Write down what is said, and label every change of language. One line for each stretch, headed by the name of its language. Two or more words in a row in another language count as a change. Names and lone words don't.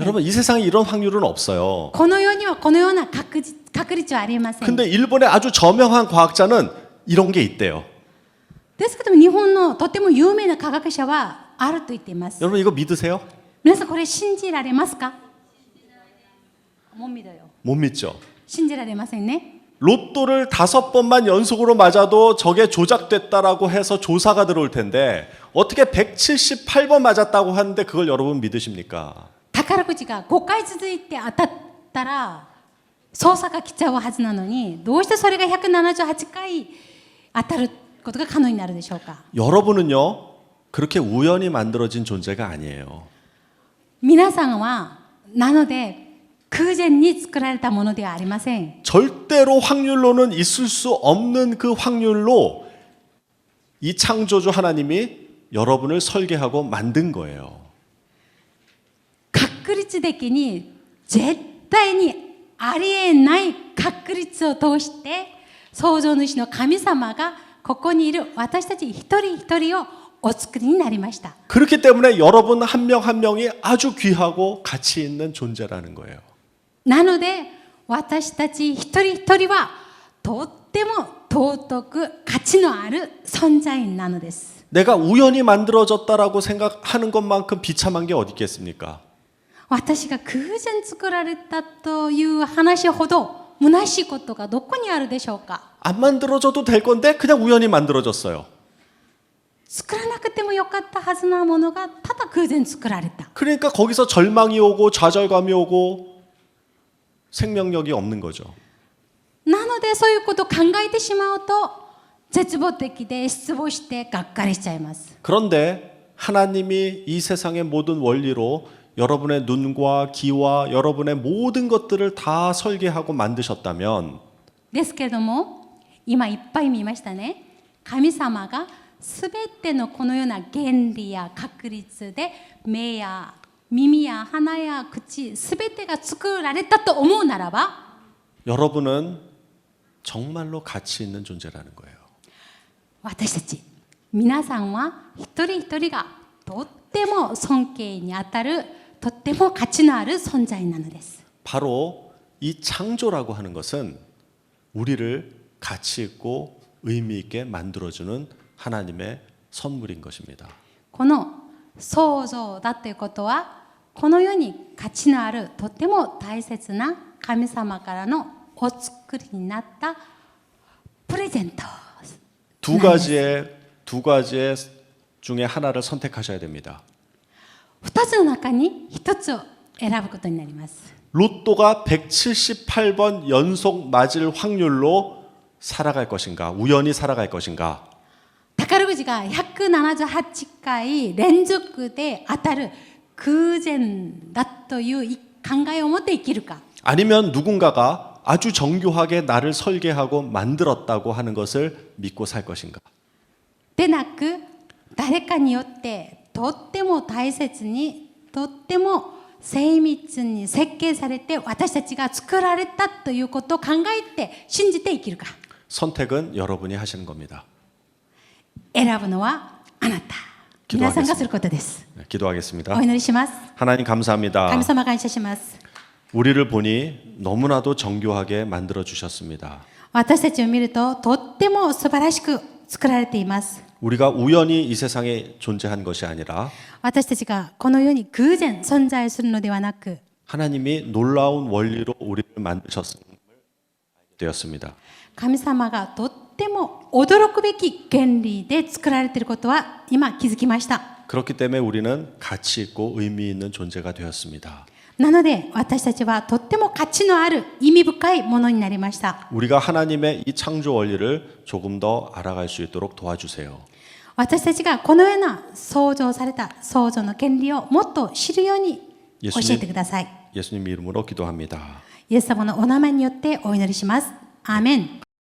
Korean: 여러분 이 세상에 이런 확률은 없어요.
Japanese: この世にはこのような確率はありません。
Korean: 근데 일본의 아주 저명한 과학자는 이런 게 있대요.
Japanese: ですけども日本のとても有名な科学者はあると言っています。
Korean: 여러분 이거 믿으세요?
Japanese: 皆さんこれ信じられますか？
Korean: 못 믿어요. 못 믿죠.
Japanese: 信じられませんね。
Korean: 로또를 5번만 연속으로 맞아도 저게 조작됐다라고 해서 조사가 들어올 텐데 어떻게 178번 맞았다고 하는데 그걸 여러분 믿으십니까?
Japanese: 宝くじが5回続いて当たったら捜査が来ちゃうはずなのにどうしてそれが178回当たることが可能になるでしょうか？
Korean: 여러분은요 그렇게 우연히 만들어진 존재가 아니에요.
Japanese: 皆さんはなので偶空前に作られたものではありません。
Korean: 절대로 확률로는 있을 수 없는 그 확률로 이 창조주 하나님이 여러분을 설계하고 만든 거예요.
Japanese: 確率的に絶対にありえない確率を通して創造主の神様がここにいる私たち一人一人をお作りになりました。
Korean: 그렇기 때문에 여러분 한 명 한 명이 아주 귀하고 가치 있는 존재라는 거예요.
Japanese: なので私たち一人一人はとっても尊く価値のある存在なのです。
Korean: 내가 우연히 만들어졌다라고 생각하는 것만큼 비참한 게 어디 있겠습니까?
Japanese: 私が偶然作られたという話ほど虚しいことがどこにあるでしょうか。
Korean: 안 만들어져도 될 건데 그냥 우연히 만들어졌어요.
Japanese: 作らなくてもよかったはずなものがただ偶然作られた。
Korean: 그러니까 거기서 절망이 오고 좌절감이 오고 생명력이 없는 거죠.
Japanese: なのでそういうことを考えてしまうと絶望的で失望してがっかりしちゃいます。
Korean: 그런데 하나님이 이 세상의 모든 원리로 여러분의 눈과 귀와 여러분의 모든 것들을 다 설계하고 만드셨다면
Japanese: ですけれども今いっぱい見ましたね。神様がすべてのこのような原理や確率で目や耳や鼻や口すべてが作られたと思うならば
Korean: 여러분은 정말로 가치 있는 존재라는 거예요.
Japanese: 私たち皆さんは一人一人がとっても尊敬にあたるとっても価値のある存在なのです。
Korean: 바로 이 창조라고 하는 것은 우리를 가치 있고 의미 있게 만들어주는 하나님의 선물인 것입니다.
Japanese: この創造だということはこの世に価値のあるとっても大切な神様からのお作りになったプレゼント
Korean: 두 가지의 중에 하나를 선택하셔야 됩니다.
Japanese: 2 つの中に1つを選ぶことになります。
Korean: 로또가 178번 연속 맞을 확률로 살아갈 것인가, 우연히 살아갈 것인가.
Japanese: 宝くじが178回連続で当たる偶然だという考えを持って生きるか
Korean: 아니면 누군가가 아주 정교하게 나를 설계하고 만들었다고 하는 것을 믿고 살 것인가.
Japanese: でなく誰かによってとっても大切にとっても精密に設計されて私たちが作られたということを考えて信じて生きるか
Korean: 선택은 여러분이 하시는 겁니다.
Japanese: 選ぶのはあなた皆さんがすることです。
Korean: 네, 기도하겠습니다.
Japanese: お祈りします。
Korean: 하나님 감사합니다.
Japanese: 神様感謝します。
Korean: 우리를 보니 너무나도 정교하게 만들어 주셨습니다.
Japanese: 私たちを見るととっても素晴らしく作られています。
Korean: 우리가 우연히 이 세상에 존재한 것이 아니라
Japanese: 私たちがこの世に偶然存在するのではなく
Korean: 하나님이 놀라운 원리로 우리를 만드셨음을 알게 되었습니다.
Japanese: 神様がとっても驚くべき原理で作られていることは今気づきました。
Korean: 그렇기 때문에 우리는 가치 있고 의미 있는 존재가 되었습니다.
Japanese: なので私たちはとっても価値のある意味深いものになりました。
Korean: 우리가 하나님의 이 창조 원리를 조금 더 알아갈 수 있도록 도와주세요.
Japanese: 私たちがこのような創造された創造の原理をもっと知るように教えてください。
Korean: 예수님 이름으로 기도합니다.
Japanese: イエス様のお名前によってお祈りします。アーメン。